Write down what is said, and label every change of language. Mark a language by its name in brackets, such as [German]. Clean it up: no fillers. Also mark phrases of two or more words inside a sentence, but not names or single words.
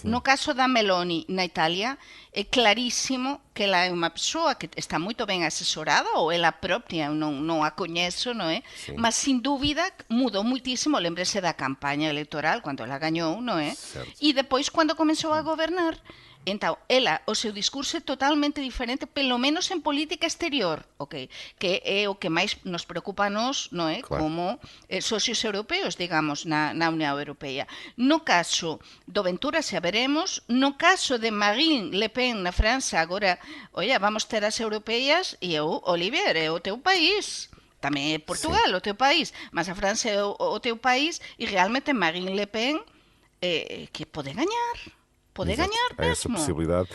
[Portuguese] No caso da Meloni na Itália, é claríssimo que ela é uma pessoa que está muito bem assessorada, ou ela própria, eu não a conheço, não é? Sim. Mas, sem dúvida, mudou muitíssimo. Lembre-se da campanha eleitoral, quando ela ganhou, não é? Certo. E depois, quando começou a governar, Então, o seu discurso é totalmente diferente, pelo menos em política exterior, okay? [Galician] Que é o que máis nos preocupa a nós, non é? Claro. Como socios europeos, digamos, na Unión Europea. No caso do Ventura, xa veremos, no caso de Marine Le Pen na França, agora, vamos ter as europeas e Olivier, é o teu país. Tamén é Portugal, o teu país, mas a França é o teu país e realmente Marine Le Pen que pode ganhar. [Portuguese] Pode ganhar mesmo. Há essa possibilidade.